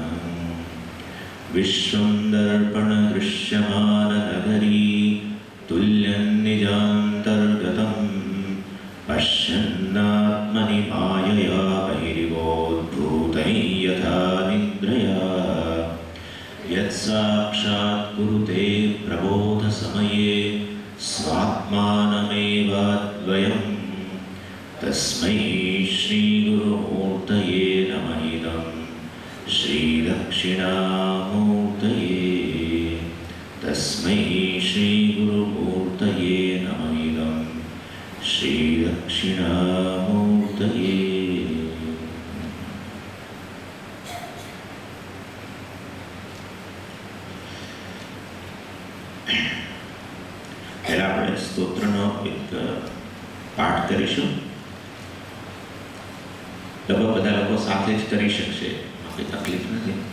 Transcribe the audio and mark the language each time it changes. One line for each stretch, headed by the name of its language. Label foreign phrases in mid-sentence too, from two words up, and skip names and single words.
Sanskrit: विश्वं दर्पणदृश्यमाननगरी तुल्यन्निजान्तर्गतं पश्यन्नात्मनि मायया बहिरिवोद्भूतं यथा निद्रया यत्साक्षात् कुरुते प्रबोधसमये स्वात्मानमेवाद्वयं तस्मै श्रीगुरुमूर्तये नमः। इदं श्रीदक्षिणामूर्तये तस्मै श्रीगुरुमूर्तये नमः। इदं श्रीदक्षिणामूर्तये।
Gujarati: પહેલા આપણે સ્તોત્રનો એક પાઠ કરીશું. લગભગ બધા લોકો સાથે જ કરી શકશે, કોઈ તકલીફ નથી.